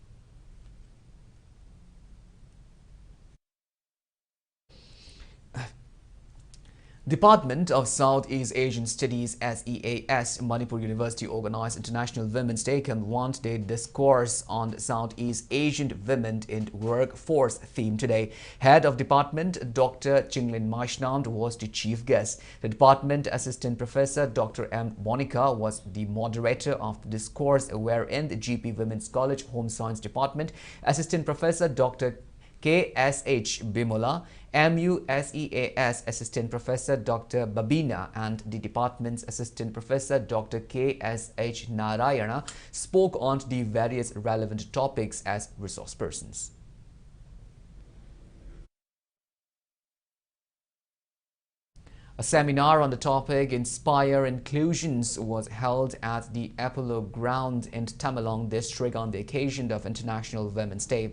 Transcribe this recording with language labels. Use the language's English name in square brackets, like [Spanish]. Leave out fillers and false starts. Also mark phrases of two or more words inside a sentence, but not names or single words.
[English] Department of Southeast Asian Studies SEAS Manipur University organized International Women's Day and one-day discourse on Southeast Asian women in workforce theme today. Head of Department Dr. Chinglin Maishnand was the chief guest. The Department Assistant Professor Dr. M. Monica was the moderator of the discourse, wherein the GP Women's College Home Science Department Assistant Professor Dr. KSH Bimola, MUSEAS Assistant Professor Dr. Babina and the department's Assistant Professor Dr. KSH Narayana spoke on the various relevant topics as resource persons. A seminar on the topic Inspire Inclusions was held at the Apollo Ground in Tamenglong district on the occasion of International Women's Day.